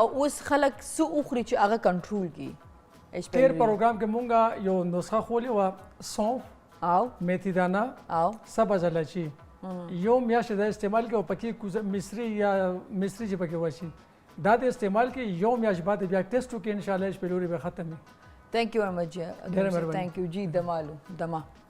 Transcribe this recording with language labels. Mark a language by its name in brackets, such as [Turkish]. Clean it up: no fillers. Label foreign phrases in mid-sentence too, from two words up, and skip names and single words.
[Pashto] او اوس خلک څه وخوري چې هغه کنټرول کړي تېر پروګرام کې مونږ یو نسخه خولې وه سونف او میتھی دانه او سبز الایچي یو میاشت دا استعمال کې او پکې مصري یا مصري چې پکې وشي دا د استعمال کې یو میاشت بعد بیا ټیسټ وکړي انشاءالله ایچ پیلوري به ختم وي [English] Thank you very much. Thank you. Ji Damalu. Dama.